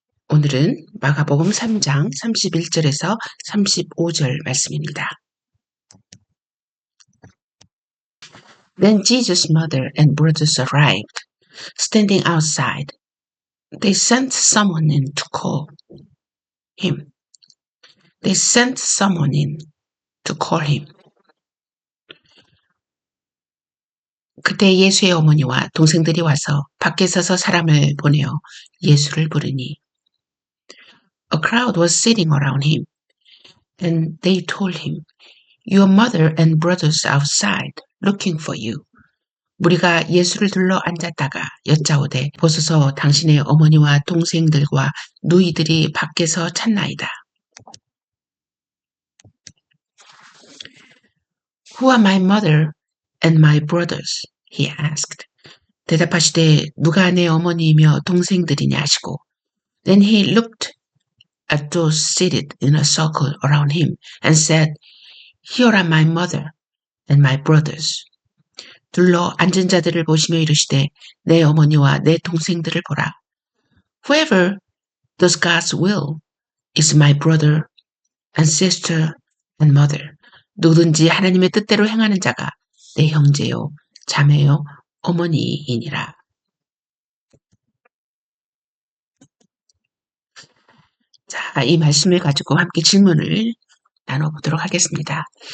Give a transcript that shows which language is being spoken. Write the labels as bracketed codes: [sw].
[ko] 오늘은 마가복음 3장 31절에서 35절 말씀입니다. [en] Then Jesus' mother and brothers arrived, standing outside. They sent someone in to call him. They sent someone in to call him. [ko] 그때 예수의 어머니와 동생들이 와서 밖에 서서 사람을 보내어 예수를 부르니 [en] A crowd was sitting around him, and they told him, Your mother and brothers outside looking for you. [ko] 무리가 예수를 둘러 앉았다가 여짜오되 보소서 당신의 어머니와 동생들과 누이들이 밖에서 찾나이다. [en] Who are my mother and my brothers? He asked. [ko] 대답하시되 누가 내 어머니이며 동생들이냐 하시고 [en] Then he looked at those seated in a circle around him and said, Here are my mother and my brothers. [ko] 둘러 앉은 자들을 보시며 이르시되 내 어머니와 내 동생들을 보라. [en] Whoever does God's will is my brother and sister and mother. [ko] 누구든지 하나님의 뜻대로 행하는 자가 내 형제요, 자매요, 어머니이니라. 자, 이 말씀을 가지고 함께 질문을 나눠보도록 하겠습니다.